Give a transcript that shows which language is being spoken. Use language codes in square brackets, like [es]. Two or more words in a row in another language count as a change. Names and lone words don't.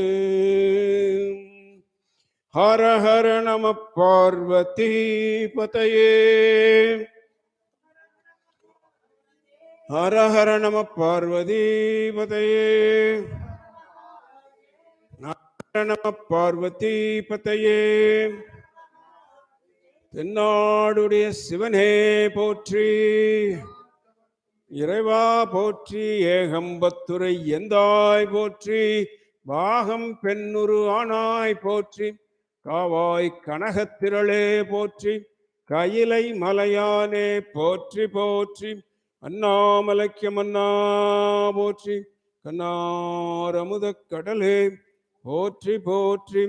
[sa] हर हर नमः पार्वती पतये हर हर नमः पार्वती पतये हर नमः पार्वती पतये। [ta] தென்னாடுடைய சிவனே போற்றி, இறைவா போற்றி, ஏகம்பத்துரை எந்தாய் போற்றி, பாகம் பெண்ணுரு ஆனாய் போற்றி, காவாய் கனகத்திரளே போற்றி, கையிலை மலையானே போற்றி போற்றி, அண்ணாமலைக்கு மன்னா போற்றி, கண்ணாரமுத கடலே போற்றி போற்றி.